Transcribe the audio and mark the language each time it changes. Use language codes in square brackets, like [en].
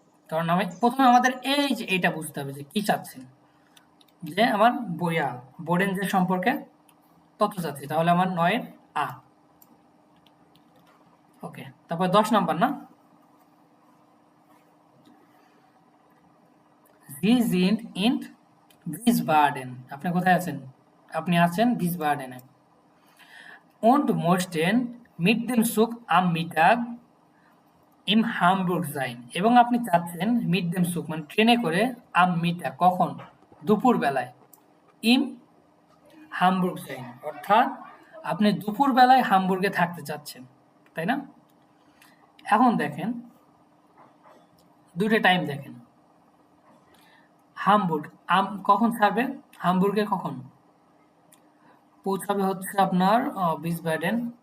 [bn] কারণ আমি প্রথমে আমাদের এই যে এটা বুঝতে হবে যে কি চাচ্ছেন, যে আমার বোডেনজের সম্পর্কে তথ্য চাচ্ছি, তাহলে আমার 9 আ। ওকে, তারপর 10 নাম্বার না, [de] Sie sind in Wiesbaden। [bn] আপনি কোথায় আছেন, আপনি আছেন ভিসবার্ডেনে। [de] Und möchten mit dem Zug am Mittag [bn] ইম হামবুর্গ যাইন এবং আপনি চাচ্ছেন মিট দেম সুক মানে ট্রেনে করে আম মিটা কখন দুপুর বেলায় ইম হামবুর্গ যাইন অর্থাৎ আপনি দুপুর বেলায় হামবুর্গে থাকতে চাচ্ছেন তাই না এখন দেখেন দুটো টাইম দেখেন হামবুর্গ কখন ছাড়বে হামবুর্গে কখন পৌঁছাবে হচ্ছে আপনার বিসবাডেন